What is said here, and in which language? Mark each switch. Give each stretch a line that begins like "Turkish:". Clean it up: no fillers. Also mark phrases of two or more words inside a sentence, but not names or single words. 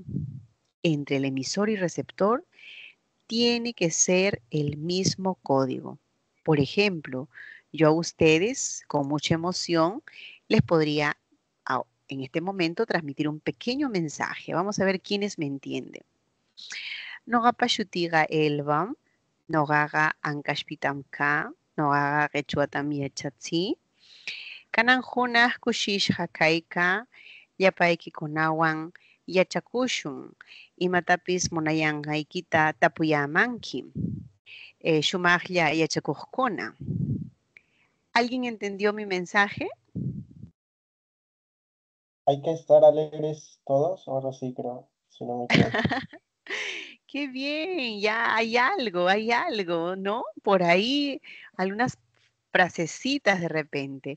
Spanish: Entre el emisor y receptor tiene que ser el mismo código. Por ejemplo, yo a ustedes con mucha emoción les podría en este momento transmitir un pequeño mensaje. Vamos a ver quiénes me entienden.
Quechua: Noqapa shutiqa Elvam, noqaqa Ankashpitamka, noqaqa Quechuatam yachatzi. Kanan hunaq kushishqa kayka, llapaykunawan yachakushun, imatapis munayanqaykita tapuyamanki. Shumaqlla yachakuqkuna.
Spanish: ¿Alguien entendió mi mensaje? hay que estar alegres todos, ahora sí creo, si no me equivoco. Qué bien, ya hay algo, ¿no? Por ahí algunas frasecitas de repente.